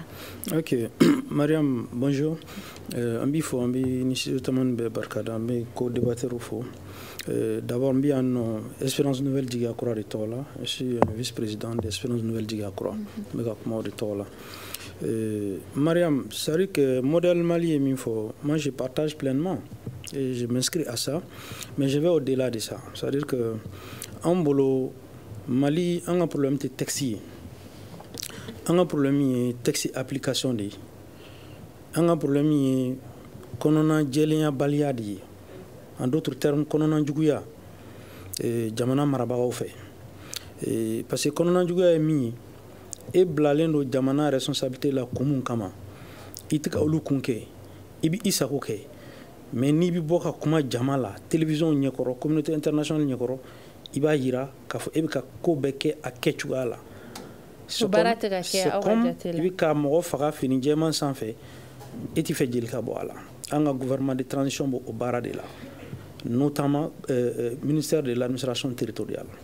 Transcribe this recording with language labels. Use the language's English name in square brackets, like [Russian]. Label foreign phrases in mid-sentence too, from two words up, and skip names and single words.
[French] Ok, Mariam, bonjour. [Bambara] An b'i fɔ an bɛ ni studio tamani bɛɛ barikada an bɛ co-débatteurs fɔ. D'abord n bɛ yan nɔ Espérance Nouvelle Jigiya Kura de tɔgɔ la [French] je suis vice-président [Bambara] d'Espérance Nouvelle Jigiya Kura n bɛ ka kuma o de tɔgɔ la. Mariam, [French] c'est vrai que modèle Mali est [Bambara] min fɔ [French] moi je partage pleinement et je m'inscris à ça mais je vais au-delà de ça c'est-à-dire que [Bambara] en bolo Mali an ka problème tɛ texte ye an ka problème ye [French] texte application [Bambara] de ye an ka problème ye kɔnɔna jɛlenya de ye [French] en d'autres termes [Bambara] kɔnɔna juguya jamana marabagaw fɛ [French] parce que [Bambara] kɔnɔna juguya ye min ye e bilalen don jamana responsabilité la kun mun kama i tɛ ka olu kun kɛ i bɛ i sago kɛ mais n'i bɛ bɔ ka kuma jama la télévision ɲɛkɔrɔ [French] communauté internationale [Bambara] ɲɛkɔrɔ i b'a jira k'a fɔ e bɛ ka ko bɛɛ kɛ a kɛcogoya la [French] c'est comme [Bambara] i bɛ ka mɔgɔ faga fini jɛman sanfɛ e tɛ fɛ jeli ka bɔ a la an ka [French] gouvernement de transition [Bambara] b'o baara de la [French] notamment ministère de l'administration territoriale.